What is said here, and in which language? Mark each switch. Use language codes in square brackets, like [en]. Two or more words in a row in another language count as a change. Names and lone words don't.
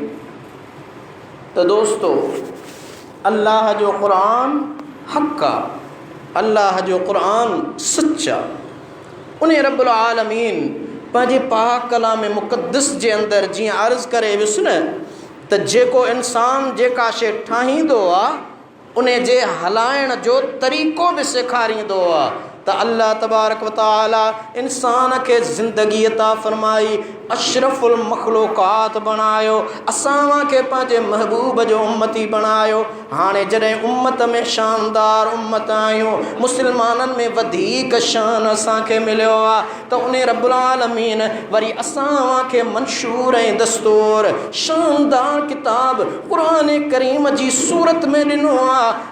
[sd] त दोस्तो, अल्लाह जो क़ुरान हक़ आहे, अल्लाह जो क़ुरान सच आहे। उन [ar] رب العالمين [sd] पंहिंजे पाक कलाम मुक़द्दस जे अंदरि जीअं अर्ज़ु करे वियुसि न त जेको इंसान जेका शइ ठाहींदो आहे उन जे हलाइण जो तरीक़ो बि सेखारींदो आहे। त अल्लाह [ar] تبارك وتعالى [sd] इंसान खे ज़िंदगी अता फ़रमाई, अशरफुल मखलूक़ात बणायो, असां खे पंहिंजे महबूब जो उम्मती बणायो। हाणे जॾहिं उम्मत में शानदार उम्मत आहियूं, मुस्लमाननि में वधीक शान असांखे मिलियो आहे, त उन [ar] رب العالمين [sd] वरी असां खे मंशूर ऐं दस्तूर शानदार किताब क़ुरान करीम जी सूरत में ॾिनो आहे।